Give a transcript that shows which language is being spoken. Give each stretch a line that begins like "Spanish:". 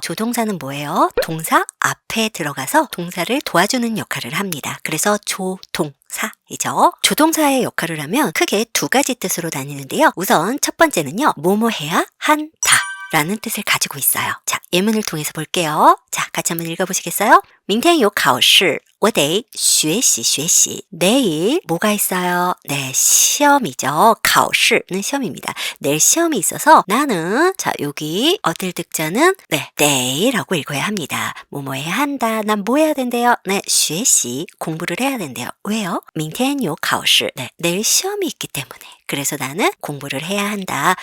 Korean: 조동사는 뭐예요? 동사 앞에 들어가서 동사를 도와주는 역할을 합니다. 그래서 조동사이죠. 조동사의 역할을 하면 크게 두 가지 뜻으로 나뉘는데요. 우선 첫 번째는요, 뭐뭐 해야 한다 라는 뜻을 가지고 있어요. 자, 예문을 통해서 볼게요. 자, 같이 한번 읽어보시겠어요?
Chinese: 明天有考试我得学习学习.
Korean: 내일 뭐가 있어요? 네, 시험이죠. 考试는 시험입니다. 내일 시험이 있어서 나는, 자, 여기 어딜 득자는 네라고 읽어야 합니다. 뭐뭐 해야 한다. 난 뭐 해야 된대요? 네, 学习, 공부를 해야 된대요. 왜요?
Chinese: 明天有考试.
Korean: 네, 내일 시험이 있기 때문에. 그래서 나는 공부를 해야 한다.